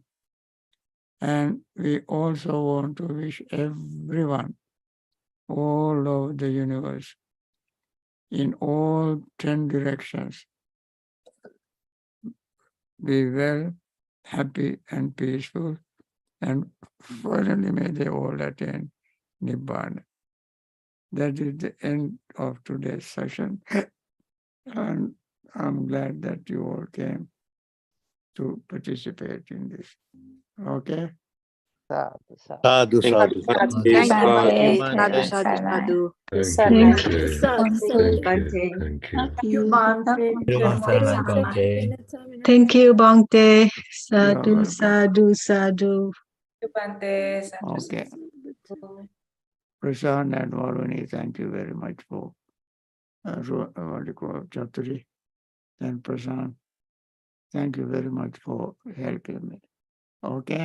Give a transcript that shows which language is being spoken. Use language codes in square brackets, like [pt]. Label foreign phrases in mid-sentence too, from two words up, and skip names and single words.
[en] And we also want to wish everyone, all over the universe, in all 10 directions, be well, happy, and peaceful, and finally may they all attain Nibbana. That is the end of today's session. And I'm glad that you all came to participate in this. Okay? [pi] Sadhu, sadhu. [en] Thank you, Bhante. [pi] Bhante. Sadhu, sadhu, [en] Thank sadhu. you. Thank you. Thank you. Thank you, [pi] Bhante. Sadhu, [en] welcome. [pi] sadhu, sadhu. [en] Bhante. Okay. Prashant and Varuni, thank you very much for what do you call it, Chaturi and Prashant. Thank you very much for helping me. Okay?